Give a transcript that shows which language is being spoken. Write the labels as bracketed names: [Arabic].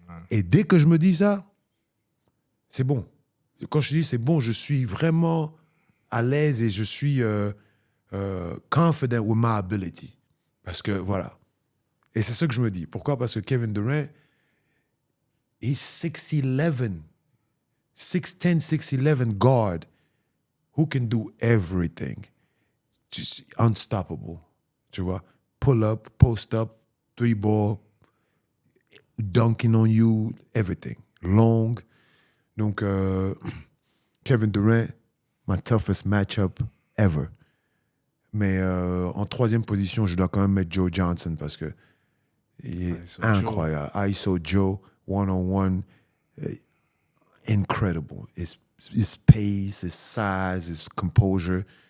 [French] Et dès que je me dis ça, c'est bon. Quand je dis c'est bon, je suis vraiment à l'aise et je suis [English] confident with my ability. [French] Parce que, voilà. Et c'est ce que je me dis. Pourquoi? Parce que Kevin Durant, [English] he's 6'11", 6'10", 6'11 guard who can do everything. Just unstoppable, [French] tu vois. [English] Pull up, post up, three ball, dunking on you, everything. Long. Donc, Kevin Durant, my toughest matchup ever. [French] Mais en troisième position, je dois quand même mettre Joe Johnson parce que il est [English] ISO [French] incroyable. [English] ISO Joe, one-on-one, incredible. His pace, his size, his composure.